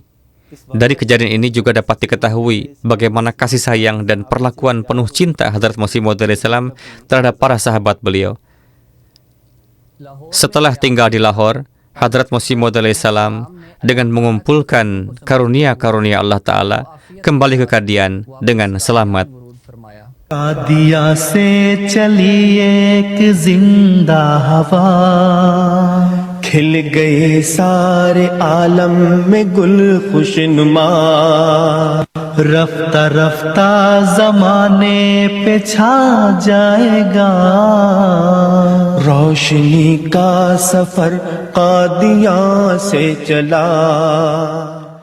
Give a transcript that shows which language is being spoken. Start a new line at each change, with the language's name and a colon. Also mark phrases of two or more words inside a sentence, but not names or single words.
Indonesian: Dari kejadian ini juga dapat diketahui bagaimana kasih sayang dan perlakuan penuh cinta Hadrat Masih Maud alaihissalam terhadap para sahabat beliau. Setelah tinggal di Lahore, Hadrat Masih Maud alaihissalam dengan mengumpulkan karunia-karunia Allah Ta'ala kembali ke Qadian dengan selamat.
Urdu: قادیاں سے چلی ایک زندہ ہوا، کھل گئے سارے عالم میں گل خوشنما، رفتہ رفتہ زمانے پہ چھا جائے گا، روشنی کا سفر قادیاں سے چلا.